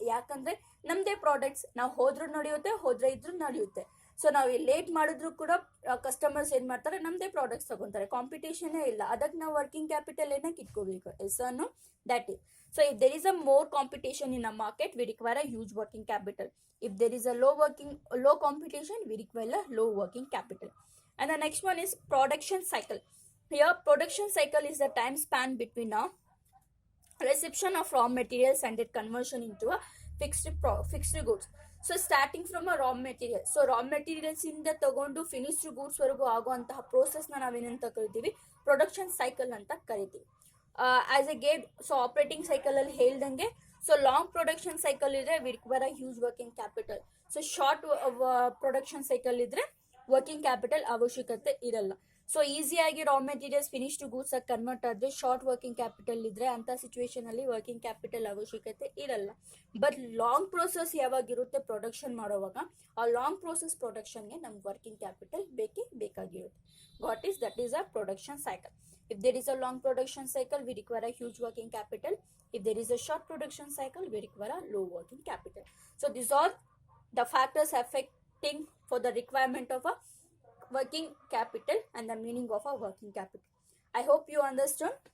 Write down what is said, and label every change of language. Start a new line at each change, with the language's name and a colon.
Kannada: ಯಾಕಂದರೆ ನಮ್ಮದೇ ಪ್ರಾಡಕ್ಟ್ಸ್, ನಾವು ಹೋದ್ರೂ ಹೋದ್ರೆ ಇದ್ರೂ ನಡೆಯುತ್ತೆ. ಸೊ ನಾವು ಲೇಟ್ ಮಾಡಿದ್ರು ಕೂಡ ಕಸ್ಟಮರ್ಸ್ ಏನು ಮಾಡ್ತಾರೆ, ನಮ್ಮದೇ ಪ್ರಾಡಕ್ಟ್ಸ್ ತಗೊತಾರೆ, ಕಾಂಪಿಟೇಷನ್ನೇ ಇಲ್ಲ. ಅದಕ್ಕೆ ನಾವು ವರ್ಕಿಂಗ್ ಕ್ಯಾಪಿಟಲ್ ಏನಕ್ಕೆ ಇಟ್ಕೋಬೇಕು? ಎಸ್ಸನ್ನು that is.
English: So if there is a more competition in a market, we require a huge working capital. If there is a low competition, we require a low working capital. And the next one is production cycle. Here production cycle is the time span between a reception of raw materials and its conversion into a fixed goods.
Kannada: So starting from a raw material, so raw materials ಇಂದ ತಗೊಂಡು finished goods ವರೆಗೂ ಆಗುವಂತಹ ಪ್ರೋಸೆಸ್ನ ನಾವೇನಂತ ಕರಿತೀವಿ, production cycle ಅಂತ ಕರಿತೀವಿ.
English: As a gate, so operating ಸೈಕಲಲ್ಲಿ ಹೇಳ್ದಂಗೆ, so long production cycle ಇದ್ರೆ we require a huge working capital.
Kannada: So short production cycle ಇದ್ರೆ ವರ್ಕಿಂಗ್ ಕ್ಯಾಪಿಟಲ್ ಅವಶ್ಯಕತೆ ಇರಲ್ಲ. ಸೊ ಈಸಿಯಾಗಿ ರಾ ಮೆಟೀರಿಯಲ್ಸ್ ಫಿನಿಶ್ಡ್ ಗೂಡ್ಸ್ ಆಗಿ ಕನ್ವರ್ಟ್ ಆದರೆ ಶಾರ್ಟ್ ವರ್ಕಿಂಗ್ ಕ್ಯಾಪಿಟಲ್ ಇದ್ರೆ ಅಂಥ ಸಿಚುವೇಶನಲ್ಲಿ ವರ್ಕಿಂಗ್ ಕ್ಯಾಪಿಟಲ್ ಅವಶ್ಯಕತೆ ಇರಲ್ಲ. ಬಟ್ ಲಾಂಗ್ ಪ್ರೋಸೆಸ್ ಯಾವಾಗಿರುತ್ತೆ ಪ್ರೊಡಕ್ಷನ್ ಮಾಡೋವಾಗ, ಆ ಲಾಂಗ್ ಪ್ರೋಸೆಸ್ ಪ್ರೊಡಕ್ಷನ್ಗೆ ನಮ್ಗೆ ವರ್ಕಿಂಗ್ ಕ್ಯಾಪಿಟಲ್ ಬೇಕಾಗಿರುತ್ತೆ.
English: that is a production cycle. If there is a long production cycle, we require a huge working capital. If there is a short production cycle, we require a low working capital. So these are the factors affecting for the requirement of a working capital and the meaning of a working capital. I hope you understood.